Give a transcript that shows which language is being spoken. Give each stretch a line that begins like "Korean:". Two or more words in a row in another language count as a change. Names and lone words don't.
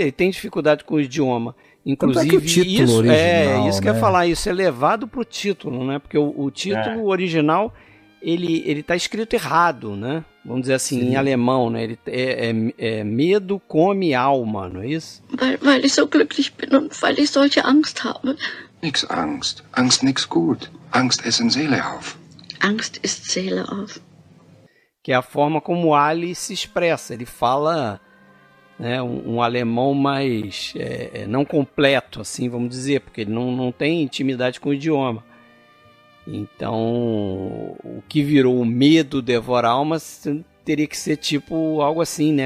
Portuguese: Ele tem dificuldade com o idioma. Inclusive, o título original, isso que eu ia falar, isso é levado pro título, né? Porque o título original... ele tá escrito errado, né? Vamos dizer assim, em alemão, né? Ele medo come alma, não é isso?
German: Weil ich so glücklich bin und weil ich solche Angst habe. Nix Angst. Angst nix gut. Angst essen Seele auf. Angst ist Seele auf.
Portuguese: Que é a forma como Ali se expressa. Ele fala, né, um alemão mais não completo, assim, vamos dizer, porque ele não tem intimidade com o idioma. Então, o que virou o medo devora alma teria que ser tipo algo assim, né?